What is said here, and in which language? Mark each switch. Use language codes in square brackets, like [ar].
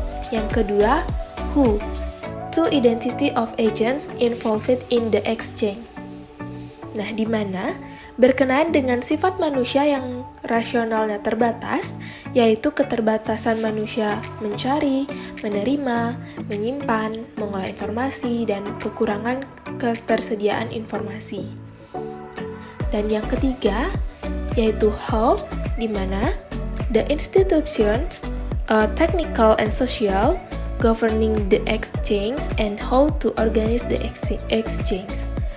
[id] Yang kedua, [en] who, to identity of agents involved in the exchange. [id] Nah, di mana berkenaan dengan sifat manusia yang rasionalnya terbatas, yaitu keterbatasan manusia mencari, menerima, menyimpan, mengolah informasi, dan kekurangan ketersediaan informasi. Dan yang ketiga, yaitu how, di mana [en] the institutions, technical and social, governing the exchange, and how to organize the exchange.